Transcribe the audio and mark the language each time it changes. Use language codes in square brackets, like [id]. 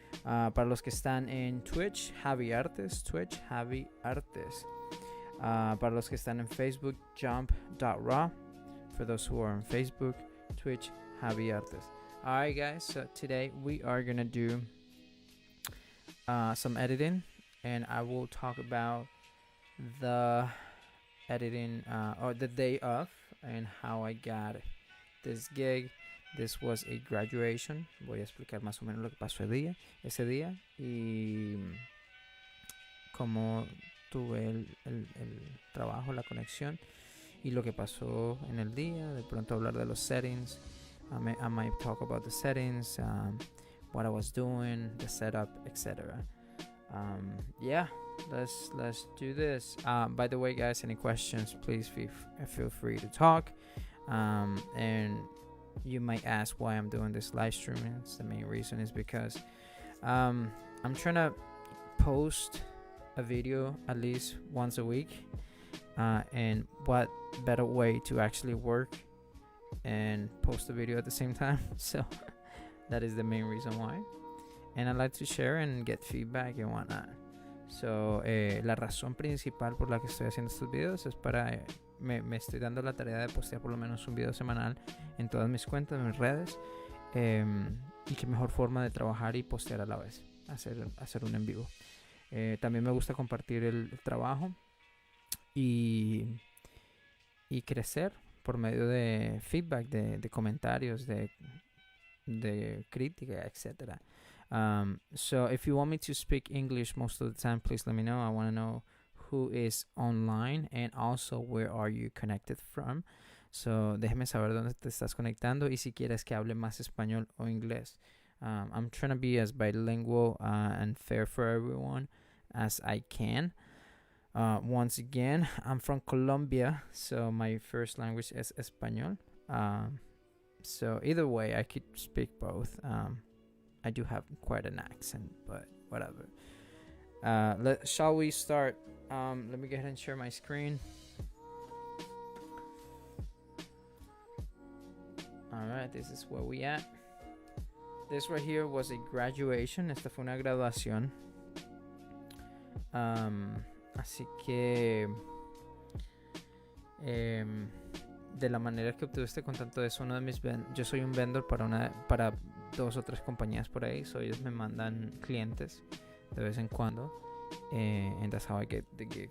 [es] Para los que están en Twitch, Javi Artes. Twitch, Javi Artes. Para los que están en Facebook, jump.raw. [en] For those who are on Facebook, Twitch, Javi Artes. Alright, guys, so today we are gonna do some editing, and I will talk about the editing or the day of and how I got this gig. This was a graduation. [es] Voy a explicar más o menos lo que pasó ese día y cómo tuve el trabajo, la conexión y lo que pasó en el día. De pronto hablar de los settings. [en] I might talk about the settings, what I was doing, the setup, etc. Yeah, let's do this. By the way, guys, any questions, please feel free to talk. And you might ask why I'm doing this live streaming. The main reason is because I'm trying to post a video at least once a week. And what better way to actually work and post a video at the same time. So that is the main reason why. And I like to share and get feedback and whatnot. [es] So la razón principal por la que estoy haciendo estos videos es para me estoy dando la tarea de postear por lo menos un video semanal en todas mis cuentas, en mis redes, y qué mejor forma de trabajar y postear a la vez, hacer un en vivo. También me gusta compartir el trabajo y crecer por medio de feedback, de comentarios, de crítica, etc. [en] So if you want me to speak English most of the time, please let me know. I want to know who is online and also where are you connected from. [es] So déjeme saber dónde te estás conectando y si quieres que hable más español o inglés. [en] I'm trying to be as bilingual and fair for everyone as I can. Once again, I'm from Colombia, so my first language is Español. So either way, I could speak both. I do have quite an accent, but whatever. Shall we start? Let me go ahead and share my screen. Alright, this is where we at. This right here was a graduation. [es] Esta fue una graduación. Así que de la manera que obtuve este contacto es uno de mis yo soy un vendor para 2 o 3 compañías por ahí, so ellos me mandan clientes de vez en cuando, [en] and that's how I get the gig.